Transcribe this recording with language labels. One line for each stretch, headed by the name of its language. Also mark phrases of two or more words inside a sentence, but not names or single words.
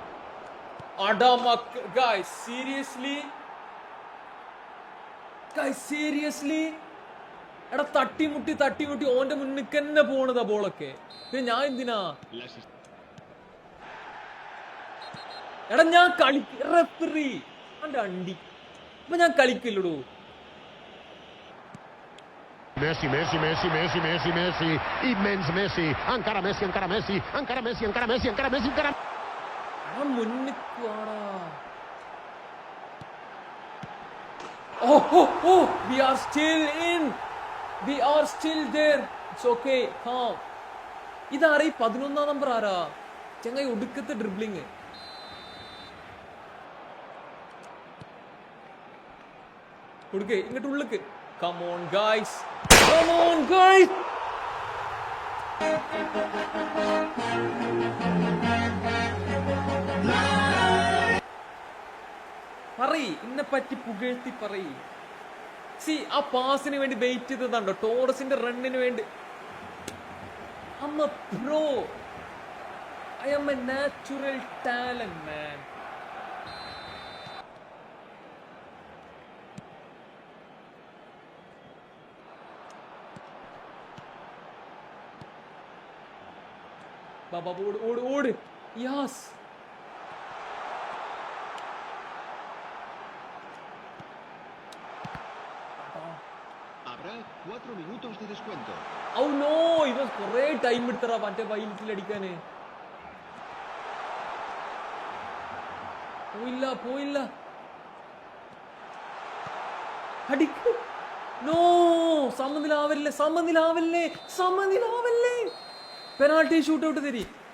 Malayalam: സീരിയസ്ലി എടാ, തട്ടിമുട്ടി ഓന്റെ മുന്നിക്ക് തന്നെ പോണതാ ബോളൊക്കെ. ഞാൻ എന്തിനാ? എടാ ഞാൻ റെഫറി അന്റെ അണ്ടി. ഇപ്പൊ ഞാൻ കളിക്കില്ലടോ.
Catalan: Messi, immens Messi, encara Messi.
Malayalam: മുന്നിക്ക് വാടാ.
English: Oh, we are still in. We are still there. It's okay. Calm.
Malayalam: ഇതാരാ ഈ 11ാം നമ്പർ? ആരാ ചെങ്ങായി? ഒടുക്കത്തെ ഡ്രിബ്ലിങ്. കൊടുക്കേ ഇങ്ങോട്ട് ഉള്ളിക്ക്.
English: Come on guys.
Malayalam: പറയ്, ഇന്നെ പറ്റി പുകഴ്ത്തി പറയ്. ആ പാസിന് വേണ്ടി വെയിറ്റ് ചെയ്തതാണ്ടോ? ടോറസിന്റെ റണ്ണിന് വേണ്ടി.
English: I'm a pro. I am a natural talent, man. Baba, old. Yes.
Spanish: Habrá 4 minutos de descuento.
English: Oh no,
Malayalam: ഇവൻ കുറേ ടൈം എടുത്തറ മറ്റേ വൈലറ്റിൽ അടിക്കാന്. പോയില്ല. അടിക്ക്. നോ, സമനിലാവല്ലേ.
English: penalty shoot out
Malayalam: തരി.